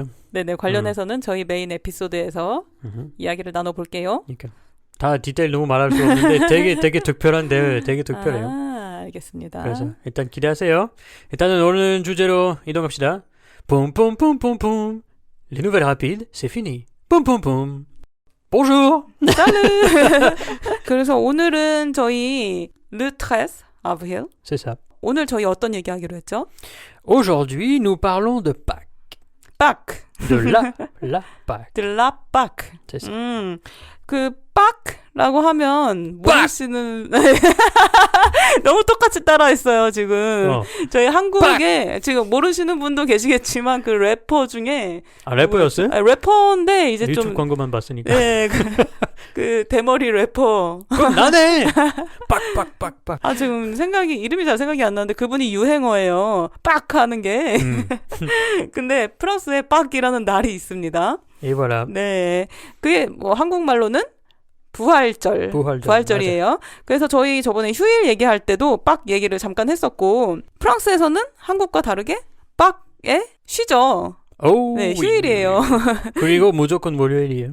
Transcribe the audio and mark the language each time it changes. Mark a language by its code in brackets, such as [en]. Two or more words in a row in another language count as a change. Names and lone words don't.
[ko] 네네 관련해서는 저희 메인 에피소드에서 이야기를 나눠볼게요. 그러니까 다 디테일 너무 말할 수 없는데 되게 특별한 대회, 되게 특별해요. 아 알겠습니다. 그래서 일단 기대하세요. 일단은 오늘 주제로 이동합시다. 뿜뿜뿜뿜뿜. [fr] Les nouvelles rapides, c'est fini. [ko] 뿜뿜뿜. Bonjour. 그래서 오늘은 저희 [fr] Le 13 avril. C'est ça. [ko] 오늘 저희 어떤 얘기하기로 했죠? [fr] Aujourd'hui, nous parlons de Pâques. Pâques. De la Pâques. De la Pâques. C'est ça. [ko] 그 Pâques라고 하면 모르시는 너무 똑같이 따라했어요 지금. 저희 한국에 지금 모르시는 분도 계시겠지만 그 래퍼 중에 래퍼였어요? 래퍼인데 이제 유튜브 좀 광고만 봤으니까. 네, 그 대머리 래퍼. 그럼 나네. 빡빡빡빡. 아 지금 이름이 잘 생각이 안 나는데 그분이 유행어예요. 빡 하는 게. 근데 프랑스에 빡이라는 날이 있습니다. [fr] Et voilà. [ko] 네, 그게 뭐 한국말로는 부활절이에요. 맞아. 그래서 저희 저번에 휴일 얘기할 때도 빡 얘기를 잠깐 했었고 프랑스에서는 한국과 다르게 빡에 쉬죠. 오, 네, 휴일이에요. 그리고 무조건 월요일이에요.